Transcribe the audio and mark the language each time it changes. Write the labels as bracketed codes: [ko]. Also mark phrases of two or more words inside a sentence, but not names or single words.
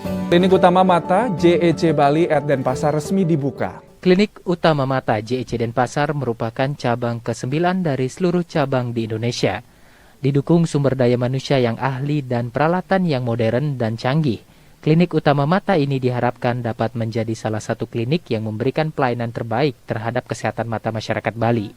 [id] Klinik Utama Mata JEC Bali at Denpasar resmi dibuka. Klinik Utama Mata JEC Denpasar merupakan cabang ke-9 dari seluruh cabang di Indonesia. Didukung sumber daya manusia yang ahli dan peralatan yang modern dan canggih, Klinik Utama Mata ini diharapkan dapat menjadi salah satu klinik yang memberikan pelayanan terbaik terhadap kesehatan mata masyarakat Bali.